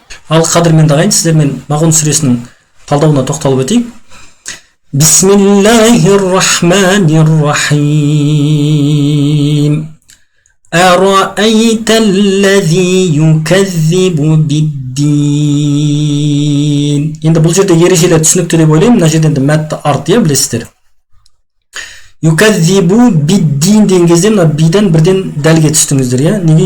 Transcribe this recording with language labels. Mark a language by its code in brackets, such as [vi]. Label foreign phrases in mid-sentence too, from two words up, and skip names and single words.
[kk] Ал қадірмен дағайын сіздермен Мағун сүресінің талдауына тоқталып өтейік. [ar] بسم الله الرحمن الرحيم. أرأيت الذي يكذب بالدين. [kk] Енді бұл жерде ережелер түсінікті деп ойлаймын. Мына жерде енді мәтті арты, білесіздер. [ar] يكذب بالدين [kk] деген кезде мына бидан бірден дәлге түстіңіздер, неге?